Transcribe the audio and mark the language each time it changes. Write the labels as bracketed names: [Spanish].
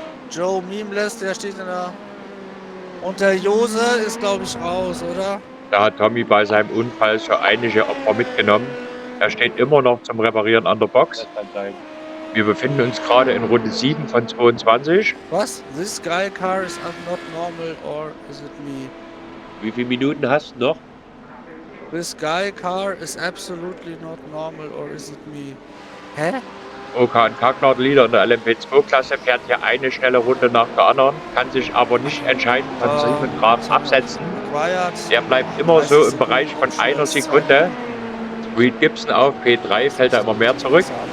[German] Joe Mimles, der steht in der... Und der Jose ist, glaube ich, raus, oder? Da hat Tommy bei seinem Unfall so einige Opfer mitgenommen. Er steht immer noch zum Reparieren an der Box. Das kann sein. Wir befinden uns gerade in Runde 7 von 22. Was? [English] This guy car is not normal or is it me? [German] Wie viele Minuten hast du noch? [English] This guy car is absolutely not normal, or is it me? Hä? [German] OK&K Leader in der LMP2-Klasse fährt hier eine schnelle Runde nach der anderen, kann sich aber nicht entscheiden von Simon Graf absetzen. Der bleibt immer so im Bereich von einer Sekunde. Reed Gibson auf P3 fällt da immer mehr zurück.